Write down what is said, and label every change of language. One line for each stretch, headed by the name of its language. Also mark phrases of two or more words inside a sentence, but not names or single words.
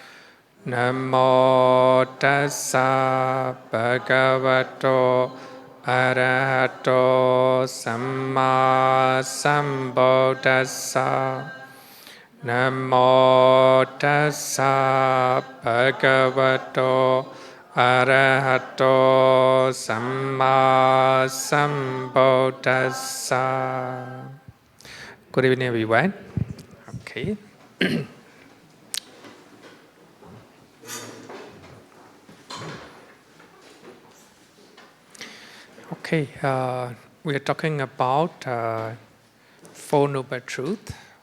Pali: Namo tassa bhagavato arahato samma sambuddhassa. Namo tassa bhagavato arahato samma sambuddhassa.
English: Good evening, everyone. Okay. Okay, we are talking about Four Noble Truths.